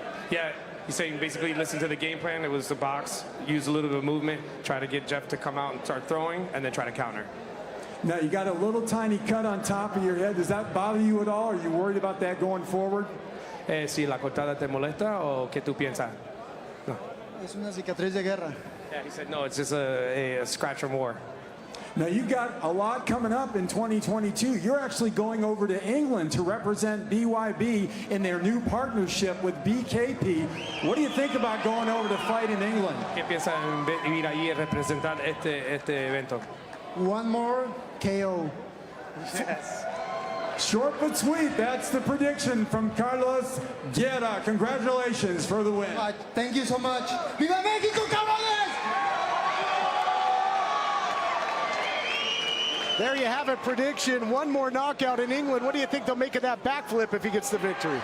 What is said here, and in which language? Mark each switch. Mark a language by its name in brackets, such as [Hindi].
[English] Yeah, he's saying basically listen to the game plan. It was the box, use a little bit of movement, try to get Jeff to come out and start throwing, and then try to counter. Now, you got a little tiny cut on top of your head. Does that bother you at all? Are you worried about that going forward? [Spanish] Si la cortada te molesta o qué tú piensas? No. Es una cicatriz de guerra. [English] Yeah, he said no, it's just a scratch from war. Now, you've got a lot coming up in 2022. You're actually going over to England to represent BYB in their new partnership with BKB. What do you think about going over to fight in England? [Spanish] ¿Qué piensas en ir allí y representar este evento? [English] One more KO. Yes. Short but sweet. That's the prediction from Carlos Guerra. Congratulations for the win. Thank you so much. [Spanish] ¡Viva México, cabrones! [English] There you have it, prediction. One more knockout in England. What do you think they'll make of that backflip if he gets the victory?